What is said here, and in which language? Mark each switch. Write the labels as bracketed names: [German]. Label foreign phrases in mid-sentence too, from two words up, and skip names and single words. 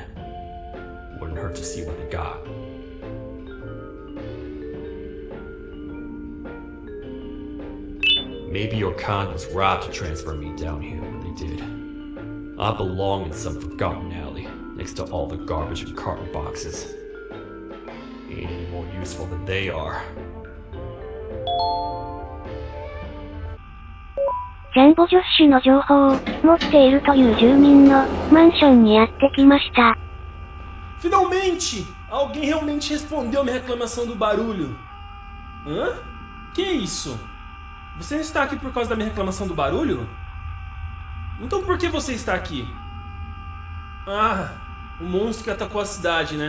[English] Wouldn't hurt to see what they got. Maybe your con was right to transfer me down here when they did. I belong in some forgotten alley, next to all the garbage and carton boxes. Ain't any more useful than they are. [Japanese] ジャンボジョッシュの情報を持っているという住民のマンションにやってきました。 [Portuguese] Finalmente! Alguém realmente respondeu minha reclamação do barulho. Hã? Que isso? Você está aqui por causa da minha reclamação do barulho? Então por que você está aqui? Ah, o monstro que atacou a cidade, né?